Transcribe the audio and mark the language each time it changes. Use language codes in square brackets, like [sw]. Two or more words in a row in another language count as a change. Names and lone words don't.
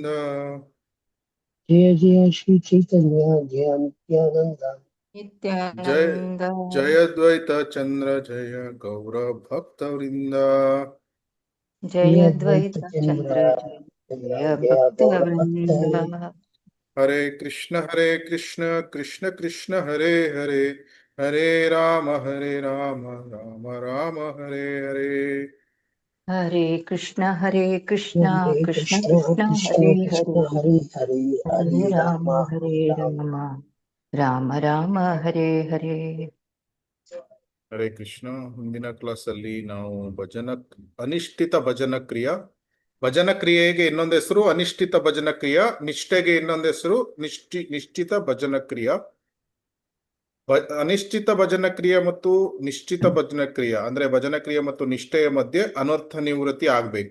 [kn] ಜಯ ಜಯ ಶ್ರೀ ಚೈತನ್ಯ ಜಯ ನಿತ್ಯಾನಂದ. ಜಯ ಜಯ ದ್ವೈತ ಚಂದ್ರ ಜಯ ಗೌರ ಭಕ್ತ ವೃಂದ. ಜಯ ದ್ವೈತ ಚಂದ್ರ ಜಯ ಗೌರ ಭಕ್ತವೃಂದ. ಹರೇ ಕೃಷ್ಣ ಕೃಷ್ಣ ಕೃಷ್ಣ ಹರೇ ಹರೇ, ಹರೇ ರಾಮ ರಾಮ ರಾಮ ಹರೇ ಹರೇ. ಹರೇ ಕೃಷ್ಣ ಕೃಷ್ಣ ಕೃಷ್ಣ ಕೃಷ್ಣ ಕೃಷ್ಣ ಹರೇ ಕೃಷ್ಣ ಹರೇ, ಹರೇ ಹರೇ ಹರೇ ಹರೇ ರಾಮ ರಾಮ ರಾಮ ರಾಮ ರಾಮ ಹರೇ ಹರೇ. ಹರೇ ಕೃಷ್ಣ. ಮುಂದಿನ ಕ್ಲಾಸ್ ಅಲ್ಲಿ ನಾವು ಅನಿಷ್ಠಿತ ಭಜನ ಕ್ರಿಯಾ. ಭಜನ ಕ್ರಿಯೆಗೆ ಇನ್ನೊಂದು ಹೆಸರು ಅನಿಷ್ಠಿತ ಭಜನ ಕ್ರಿಯಾ, ನಿಷ್ಠೆಗೆ ಇನ್ನೊಂದು ಹೆಸರು ನಿಶ್ಚಿತ ಭಜನ ಕ್ರಿಯಾ. ಅನಿಶ್ಚಿತ ಭಜನ ಕ್ರಿಯೆ ಮತ್ತು ನಿಶ್ಚಿತ ಭಜನ ಕ್ರಿಯೆ ಅಂದ್ರೆ ಭಜನ ಕ್ರಿಯೆ ಮತ್ತು ನಿಷ್ಠೆಯ ಮಧ್ಯೆ ಅನರ್ಥ ನಿವೃತ್ತಿ ಆಗ್ಬೇಕು.